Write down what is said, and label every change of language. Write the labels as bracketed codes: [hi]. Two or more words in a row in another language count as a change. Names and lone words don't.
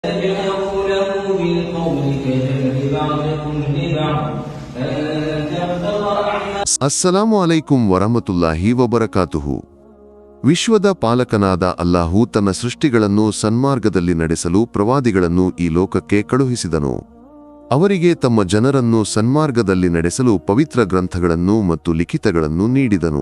[ar] تجهروا له بالقول كجهر بعضكم لبعض أن تحبط أعمالكم. السلام عليكم ورحمة الله وبركاته. [kn] ವಿಶ್ವದ ಪಾಲಕನಾದ ಅಲ್ಲಾಹು ತನ್ನ ಸೃಷ್ಟಿಗಳನ್ನು ಸನ್ಮಾರ್ಗದಲ್ಲಿ ನಡೆಸಲು ಪ್ರವಾದಿಗಳನ್ನು ಈ ಲೋಕಕ್ಕೆ ಕಳುಹಿಸಿದನು. ಅವರಿಗೆ ತಮ್ಮ ಜನರನ್ನು ಸನ್ಮಾರ್ಗದಲ್ಲಿ ನಡೆಸಲು ಪವಿತ್ರ ಗ್ರಂಥಗಳನ್ನು ಮತ್ತು ಲಿಖಿತಗಳನ್ನು ನೀಡಿದನು.